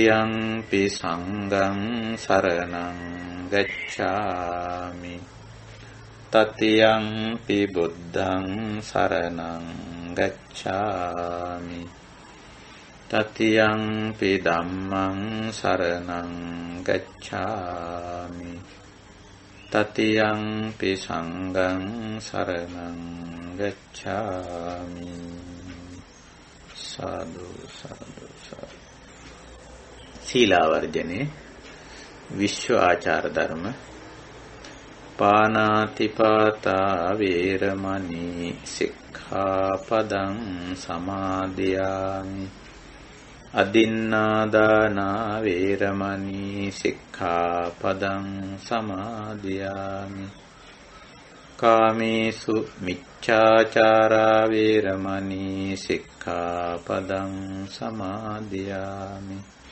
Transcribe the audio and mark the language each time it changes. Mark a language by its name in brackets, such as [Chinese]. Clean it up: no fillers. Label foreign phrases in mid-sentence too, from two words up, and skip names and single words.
[Pali] ယံ පි සංඝං සරණං ගච්ඡාමි, තතියං පි බුද්ධං සරණං ගච්ඡාමි, තතියං පි ධම්මං සරණං ගච්ඡාමි, තතියං පි සංඝං සරණං ගච්ඡාමි. [Sinhala] සාදු සාදු සාදු. සීලාවර්ජනේ විශ්ව ආචාර ධර්ම. [Pali] පානාතිපාතා වේරමණී සික්ඛාපදං සමාදියාමි, අදින්නාදානා වේරමණී සික්ඛාපදං සමාදියාමි, කාමේසු මිච්ඡාචාරා වේරමණී සික්ඛාපදං සමාදියාමි.